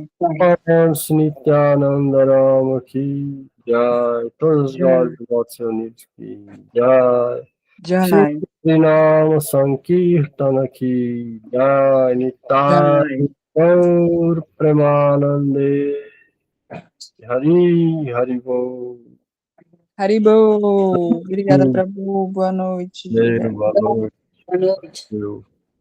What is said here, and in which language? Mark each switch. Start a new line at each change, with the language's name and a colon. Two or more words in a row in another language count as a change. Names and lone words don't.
Hindi: नित्यानंद राम की जय तुलसीदास गोस्वामी की जय Jai, श्री नाम संकीर्तन की जय निताय गौर प्रेमानंदे हरि हरि बोल
Portuguese: Haribo. Obrigada, Prabhu. Boa noite.
Hindi: जय बाबा
Portuguese: Boa noite.